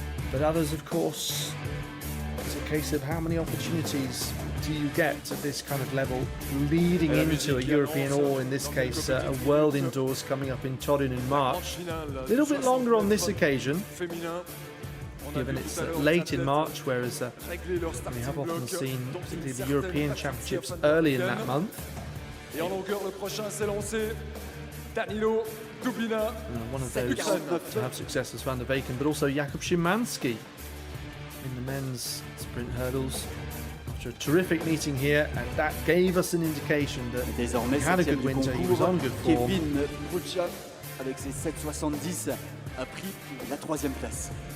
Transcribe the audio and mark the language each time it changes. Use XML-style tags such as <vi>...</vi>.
<en>But others, of course, it's a case of how many opportunities do you get at this kind of level, leading into a European, or in this case a World Indoors coming up in Turin in March. A little bit longer on this occasion, given it's late in March, whereas we have often seen particularly the European Championships early in that month.</en> <fr>Et en longueur, le prochain s'est lancé. Danilo Dubina.</fr> <en>One of those to have success is Van der Weyken, but also Jakub Szymanski in the men's sprint hurdles. After a terrific meeting here, and that gave us an indication that he had a good winter, he was on good form.</en> <fr>Kevin Brucker, avec ses 7,70, a pris la 3e place.</fr>